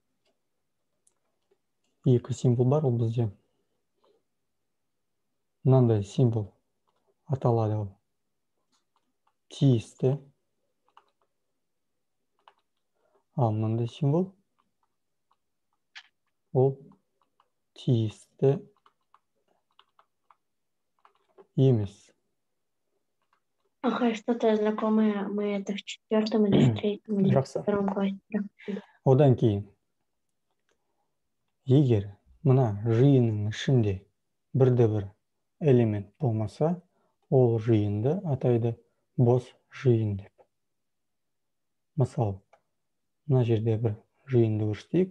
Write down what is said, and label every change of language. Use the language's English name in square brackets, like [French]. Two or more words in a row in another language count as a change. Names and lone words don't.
[Kazakh] 2 символ бар, ол бізде мынандай символ аталады, ол тиісті. Ал мынандай символ, ол тиісті емес. [Russian] Ага, что-то знакомое, мы это в 4 или в 3 или в 2 классе. [Kazakh] Одан кейін, егер мына жиынның ішінде бірде-бір элемент болмаса, ол жиынды атайды бос жиын деп. Мысалы, мына жерде бір жиынды көрсетейік.